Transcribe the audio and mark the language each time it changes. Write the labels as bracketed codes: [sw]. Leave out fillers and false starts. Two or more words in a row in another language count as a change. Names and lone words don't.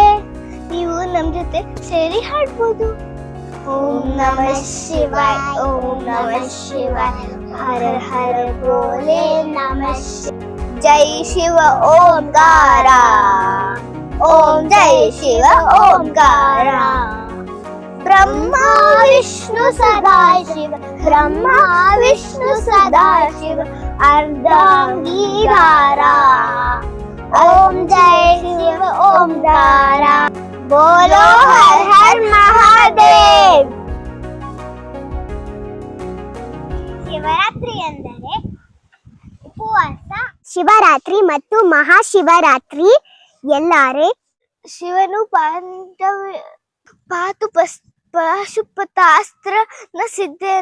[kn] ನೀವು ನಮ್ ಜೊತೆ ಸೇರಿ ಹಾಡ್ಬೋದು. [sa] ಓಂ ನಮಃ ಶಿವಾಯ, ಓಂ ನಮಃ ಶಿವಾಯ, ಹರ ಹರ ಬೋಲೆ ನಮಃ. [hi] जय शिव ओंकार, ओम जय शिव ओंकार. ब्रह्मा विष्णु सदा शिव, ब्रह्मा विष्णु सदा शिव, अर्धांगीधार. ओम जय शिव ओंकार. बोलो हर हर महादेव. [kn] ಶಿವರಾತ್ರಿ ಎಂದರೆ ಉಪವಾಸ. ಶಿವರಾತ್ರಿ ಮತ್ತು ಮಹಾಶಿವರಾತ್ರಿ ಎಲ್ಲಾರೆ ಶಿವನು ಪಾಶುಪತಾಸ್ತ್ರನ ಸಿದ್ಧಿ